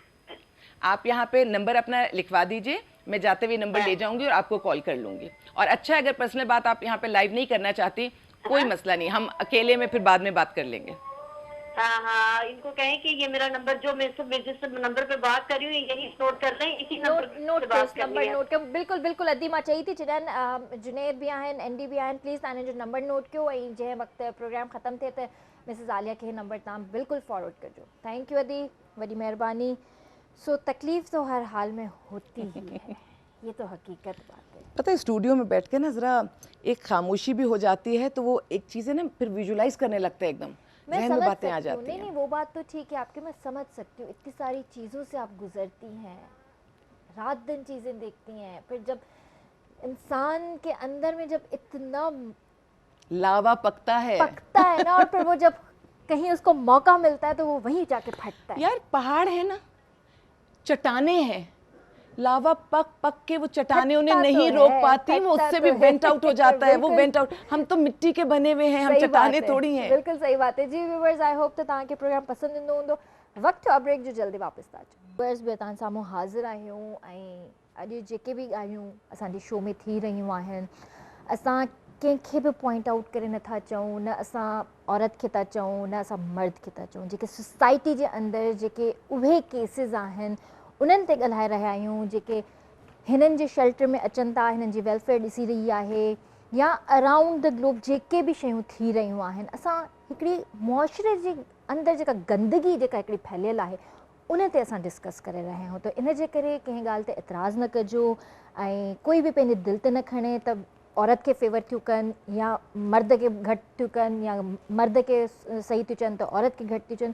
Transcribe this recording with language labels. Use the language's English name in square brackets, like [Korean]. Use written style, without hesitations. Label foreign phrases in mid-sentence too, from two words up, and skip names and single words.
[Urdu] آپ یہاں پہ نمبر اپنا لکھوا دیجئے, میں جاتے ہوئے نمبر لے جاؤں گی اور آپ کو کال کر لوں گی. اور اچھا اگر پرسنل بات آپ یہاں پہ لائیو نہیں کرنا چاہتی, کوئی مسئلہ نہیں, ہم اکیلے میں پھر بعد میں بات کر لیں گے. ہاں ہاں, ان کو کہیں کہ یہ میرا نمبر جو میں جس نمبر پہ بات کر رہی ہوں یہی نوٹ کر لیں, اسی نمبر نوٹ پہ کرو, بات کرنی ہے. نوٹ کرو, بالکل بالکل [Sindhi] ادی मां चई थी जॾहिं जुनेद बि आहिनि, एन डी बि आहिनि, प्लीज़ तव्हां जो नंबर नोट कयो ऐं जंहिं वक़्तु प्रोग्राम ख़तमु थिए त मिसिस आलिया खे नंबर तव्हां बिल्कुलु फॉरवर्ड कजो. थैंक यू अदी, वॾी महिरबानी. [Urdu] سو تکلیف تو ہر حال میں ہوتی ہی ہے، یہ تو حقیقت بات ہے. پتہ ہے اسٹوڈیو میں بیٹھ کے نا ذرا ایک خاموشی بھی ہو جاتی ہے, تو وہ ایک چیزیں نا پھر ویژولائز کرنے لگتا ہے, ایک دم ذہن میں باتیں آ جاتی ہیں. نہیں وہ بات تو ٹھیک ہے آپ کے, میں سمجھ سکتی ہوں, اتنی ساری چیزوں سے آپ گزرتی ہیں, رات دن چیزیں دیکھتی ہیں, پھر جب انسان کے اندر میں جب اتنا لاوا پکتا ہے نا, اور پھر وہ جب کہیں اس کو موقع ملتا ہے تو وہ وہیں جا کے پھٹتا ہے. یار پہاڑ ہے نا, چٹانیں ہیں, لاوا پک پک کے وہ چٹانیں انہیں نہیں روک پاتی, وہ اس سے بھی [English] vent out [Urdu] ہو جاتا ہے, وہ [English] vent out. [Urdu] ہم تو مٹی کے بنے ہوئے ہیں, ہم چٹانیں تھوڑی ہیں. بالکل صحیح بات ہے جی. [English] viewers I hope [Sindhi] تو तव्हां खे प्रोग्राम पसंदि ईंदो हूंदो. वक़्तु आहे ब्रेक जो, जल्दी वापसि था अचूं. व्यूअर्स बि तव्हां साम्हूं हाज़िर आहियूं ऐं अॼु जेके बि ॻाल्हियूं असांजे शो में थी रहियूं आहिनि, असां कंहिंखे बि [English] point out [Sindhi] करे नथा चऊं, न असां औरत खे था चऊं, न असां मर्द खे था चऊं. जेके सोसाइटी जे अंदरि जेके उहे केसिस आहिनि उन्हनि ते ॻाल्हाए रहिया आहियूं, जेके हिननि जे शेल्टर में अचनि था, हिननि जी वेलफेयर ॾिसी रही आहे, या [English] around the globe [Sindhi] जेके बि शयूं थी रहियूं आहिनि, असां हिकिड़ी मुआशरे जे अंदरि जेका गंदगी जेका हिकिड़ी फैलियल आहे उन ते असां डिस्कस करे रहिया आहियूं. त इन जे करे कंहिं ॻाल्हि ते एतिराज़ न कजो ऐं कोई बि पंहिंजे दिलि ते न खणे त औरत खे फेवर थियूं कनि या मर्द खे घटि थियूं कनि या मर्द खे सही थियूं चवनि त औरत खे घटि थियूं चवनि.